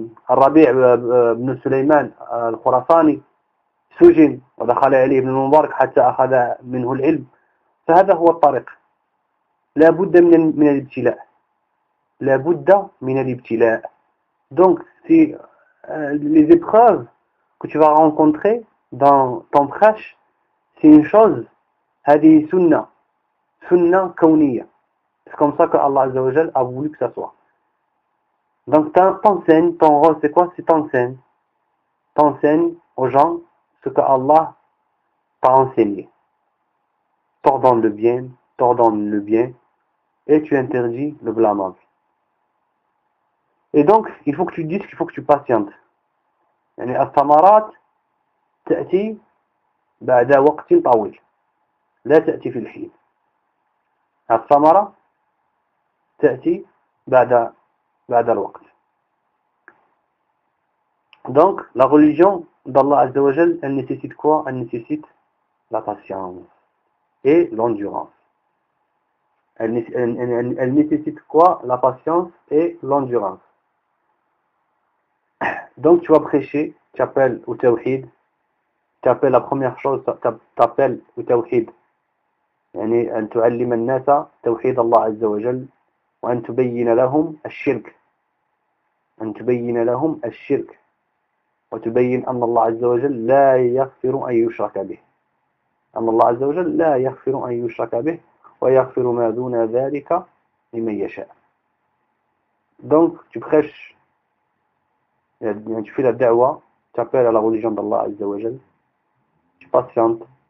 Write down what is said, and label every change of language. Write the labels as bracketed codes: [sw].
[ar] الربيع بن سليمان الخراساني سجن ودخل عليه ابن المبارك حتى أخذ منه العلم. فهذا هو الطريق. لا بد من الابتلاء، لا بد من الابتلاء. [fr] Donc c'est les épreuves que tu vas rencontrer dans ton prêche, c'est une chose, [ar] هذه سنة، سنة كونية. [fr] C'est comme ça que Allah Azzawajal a voulu que ça soit. Donc t'enseignes, ton rôle c'est quoi? C'est t'enseignes. T'enseignes aux gens ce que Allah t'a enseigné. T'ordonnes le bien, t'ordonnes le bien, et tu interdis le blâmable. Et donc, il faut que tu dises qu'il faut que tu patientes. [ar] يعني الثمرات تأتي بعد وقت طويل، لا تأتي في الحين. الثمرة تأتي بعد الوقت. [fr] Donc, la religion d'Allah Azza wa Jal, elle nécessite quoi? Elle nécessite la patience et l'endurance. Elle nécessite quoi? La patience et l'endurance. Donc, tu vas prêcher, tu appelles au tawhid, tu appelles la première chose, tu appelles au tawhid. [ar] يعني أن تعلم الناس توحيد الله عز وجل وأن تبين لهم الشرك، أن تبين لهم الشرك وتبين أن الله عز وجل لا يغفر أن يشرك به، أن الله عز وجل لا يغفر أن يشرك به ويغفر ما دون ذلك لمن يشاء. [fr] Donc tu prêches, يعني tu fais la da'wa, tu appelles à la religion d'Allah عز وجل, tu patientes.